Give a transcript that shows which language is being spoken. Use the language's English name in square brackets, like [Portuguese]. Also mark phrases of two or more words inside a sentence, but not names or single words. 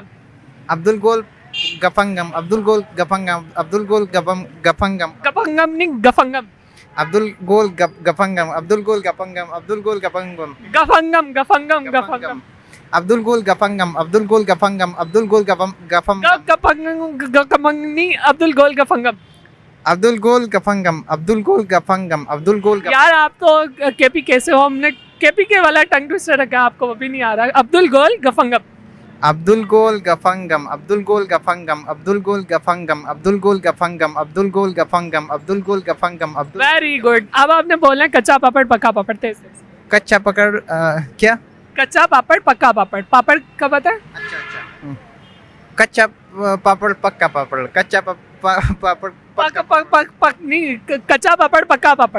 [Hindi] अब्दुल गोल गफंगम। अब्दुल गोल गफंगम। अब्दुल गोल गफंगम। गफंगम नहीं, गफंगम। Abdul Gol Gafangam, Abdul Gol Gafangam, Abdul Gol Gafangam, गफंगम गफंगम गफंगम Abdul Gol Gafangam, Abdul Gol Gafangam, Abdul Gol Gafangam, गफंगनी अब्दुल गोल गफंगम. Abdul Gol Gafangam, Abdul Gol Gafangam, Abdul Gol Gafangam. यार आप तो केपी कैसे हो, हमने केपी के वाला [English] tongue twister [Hindi] रखा, आपको वो भी नहीं आ रहा. अब्दुल गोल गफंगम. Abdul Gol Gafangam, Abdul Gol Gafangam, Abdul Gol Gafangam, Abdul Gol Gafangam, Abdul Gol Gafangam, Abdul Gol Gafangam, Abdul. [English] very good. [Hindi] अब आपने बोलना है कच्चा पापड़ पक्का पापड़. तेज तेज. कच्चा पकड़ क्या? कच्चा पापड़ पक्का पापड़. पापड़ कब आता है? कच्चा पापड़ पक्का पापड़. कच्चा पापड़ पक पक पक पक नहीं, कच्चा पापड़ पक्का पापड़.